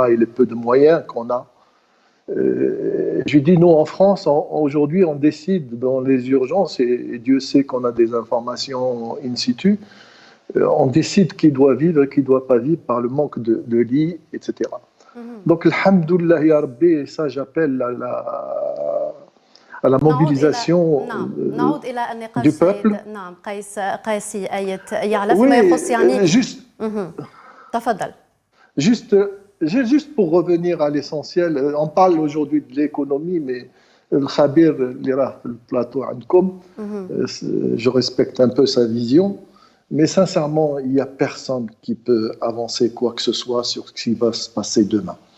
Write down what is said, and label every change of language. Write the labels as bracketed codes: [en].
[fr] et les peu de moyens qu'on a. Je lui dis, nous en France, aujourd'hui, on décide dans les urgences, et Dieu sait qu'on a des informations in situ, on décide qui doit vivre, qui ne doit pas vivre par le manque de lits, etc. Donc, [ar] alhamdoulilah, ya Rabbi, [fr] et ça j'appelle à la mobilisation du peuple. [ar] قاسي آيت يعلى فيما يخص يعني تفضل. [fr] Juste pour revenir à l'essentiel, on parle aujourd'hui de l'économie, mais le Khabir, le plateau, je respecte un peu sa vision, mais sincèrement, il n'y a personne qui peut avancer quoi que ce soit sur ce qui va se passer demain.